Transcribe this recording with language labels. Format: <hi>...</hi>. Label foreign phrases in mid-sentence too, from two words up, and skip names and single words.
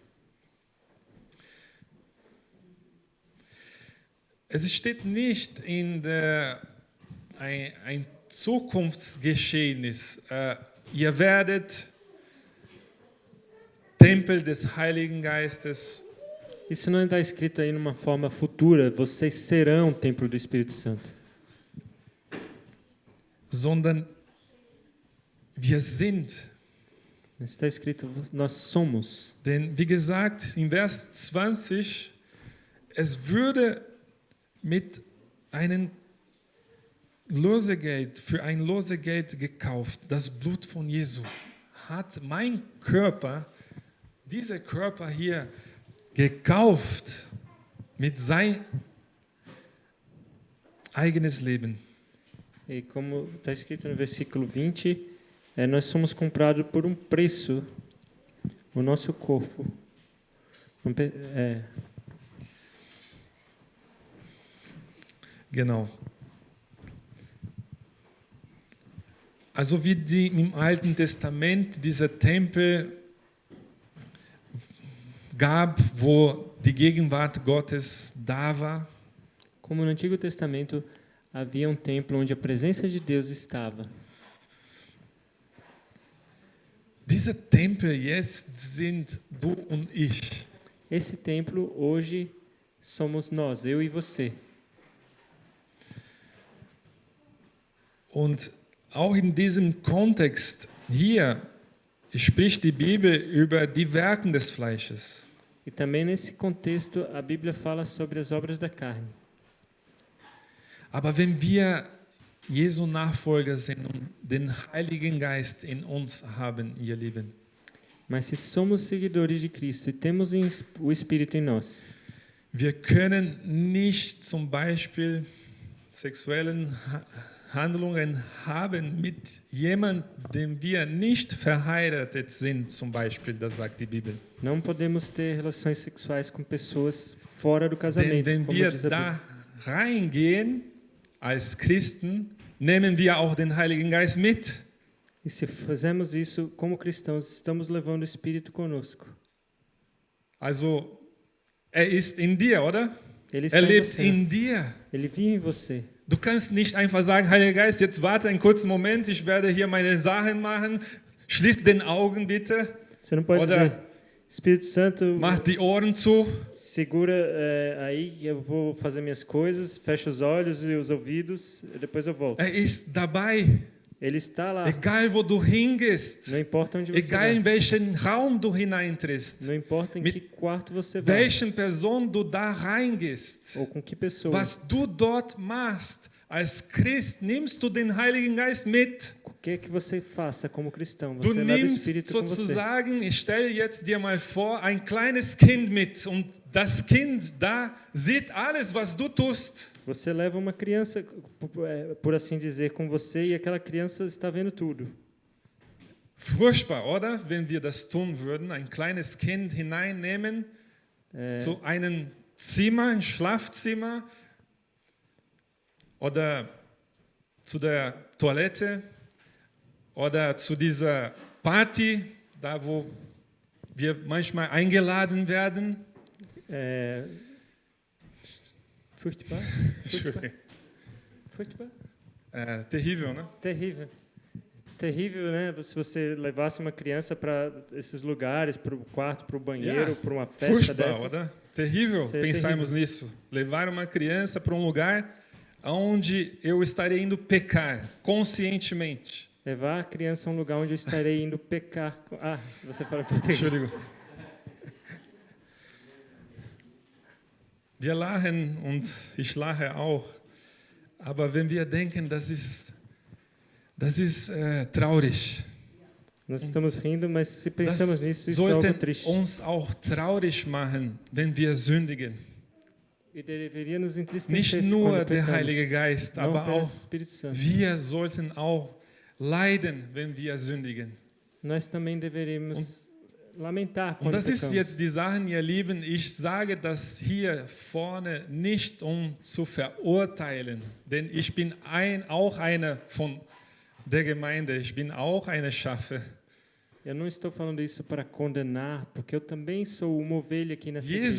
<de>Es steht nicht in ein Zukunftsgeschehnis. Ihr werdet Tempel des Heiligen Geistes.</de> <pt>Isso não está escrito aí numa forma futura, vocês serão o templo do Espírito Santo.</pt> <de>Sondern wir sind.</de> <pt>Está escrito, nós somos.</pt> <de>Denn wie gesagt, im Vers 20, es würde mit einem Lösegeld, für ein Lösegeld gekauft. Das Blut von Jesu hat mein Körper, dieser Körper hier, gekauft mit sein eigenes Leben.</de> <pt>E como está escrito no versículo 20, nós somos comprados por um preço, o nosso corpo.</pt> <de>Genau. Also wie im Alten Testament dieser Tempel gab, wo die Gegenwart Gottes da war.</de> <pt>Como no Antigo Testamento havia um templo onde a presença de Deus estava.</pt> <de>Diese Tempel jetzt sind du und ich.</de> <pt>Esse templo hoje somos nós, eu e você.</pt> <de>Und auch in diesem Kontext hier spricht die Bibel über die Werke des Fleisches.</de> <pt>E também nesse contexto a Bíblia fala sobre as obras da carne.</pt> <de>Aber wenn wir Jesu Nachfolger sind und den Heiligen Geist in uns haben, ihr Lieben,</de> <pt>Mas se somos seguidores de Cristo e temos o Espírito em nós,</pt> <de>wir können nicht zum Beispiel sexuellen Handlungen haben mit jemandem, dem wir nicht verheiratet sind, zum Beispiel, das sagt die Bibel.</de> <pt>não podemos ter relações sexuais com pessoas fora do</pt> <de>Denn</de> <pt>casamento,</pt> <de>wenn</de> <pt>como</pt> <de>wir</de> <pt>diz a Bíblia.</pt> <de>da reingehen als Christen, nehmen wir auch den Heiligen Geist mit.</de> <pt>E se fazemos isso como cristãos, estamos levando o Espírito conosco.</pt> <de>Also, er ist in dir, oder?</de> <pt>Ele está</pt> <de>Er</de> <pt>em</pt> <de>lebt</de> <pt>você.</pt> <de>in dir.</de> <pt>Ele vive em você.</pt> <de>Du kannst nicht einfach sagen, Heiliger Geist, jetzt warte einen kurzen Moment, ich werde hier meine Sachen machen. Schließ den Augen bitte.</de> <pt>Você não pode</pt> <de>Oder</de> <pt>dizer, Espírito Santo,</pt> <de>mach die Ohren zu.</de> <pt>segura aí, eu vou fazer minhas coisas, fecha os olhos e os ouvidos, e depois eu volto.</pt> <de>Er ist dabei.</de> <pt>Ele está lá.</pt> <de>Egal wo du hingehst.</de> <pt>Não importa onde você</pt> <de>Egal in</de> <pt>vai.</pt> <de>welchen Raum du hineintrittst.</de> <pt>Não importa em</pt> <de>Mit</de> <pt>que quarto você vai.</pt> <de>Welchen Person du da reingehst.</de> <pt>Ou com que pessoa.</pt> <de>Was du dort machst. Als Christ nimmst du den Heiligen Geist mit.</de> <pt>O que é que você faça como cristão?</pt> <de>Du</de> <pt>Você leva o</pt> <de>nimmst</de> <pt>Espírito com você.</pt> <de>sozusagen, ich stelle jetzt dir mal vor, ein kleines Kind mit. Und das Kind da sieht alles, was du tust.</de> <pt>Você leva uma criança, por assim dizer, com você e aquela criança está vendo tudo.</pt> <de>Furchtbar, oder? Wenn wir das tun würden, ein kleines Kind hineinnehmen zu einem Zimmer, ein Schlafzimmer oder zu der Toilette oder zu dieser Party, da wo wir manchmal eingeladen werden. Furchtbar? Entschuldigung. Furchtbar?</de> <pt>Terrível, né? Terrível. Terrível, né? Se você levasse uma criança para esses lugares, para o quarto, para o banheiro, para uma festa</pt> <de>Furchtbar,</de> <pt>dessas.</pt> <de>oder? Terrível</de> <pt>Isso é pensarmos terrível. nisso. Levar uma criança para um lugar onde eu estarei indo pecar conscientemente. Levar a criança a um lugar onde eu estarei indo pecar. Ah, você fala português.</pt> <de>Entschuldigung. Wir lachen und ich lache auch. Aber wenn wir denken, das ist traurig.</de> <pt>Nós estamos rindo, mas se</pt> <de>Das</de> <pt>pensamos nisso, isso é algo</pt> <de>sollte</de> <pt>triste.</pt> <de>uns auch traurig machen, wenn wir sündigen.</de> <pt>E deveria nos</pt> <de>Nicht</de> <pt>entristecer</pt> <de>nur</de> <pt>quando</pt> <de>der</de> <pt>pecamos.</pt> <de>Heilige Geist,</de> <pt>Não</pt> <de>aber</de> <pt>pelo</pt> <de>auch</de> <pt>Espírito Santo.</pt> <de>wir sollten auch leiden, wenn wir sündigen.</de> <pt>Nós também deveríamos lamentar</pt> <de>Und</de> <pt>quando</pt> <de>das ist</de> <pt>pecamos.</pt> <de>jetzt die Sache, ihr Lieben. Ich sage das hier vorne nicht, um zu verurteilen, denn ich bin auch einer von der Gemeinde. Ich bin auch eine Schafe.</de> <pt>Eu não estou falando isso para condenar, porque eu também sou uma ovelha aqui nessa igreja.</pt>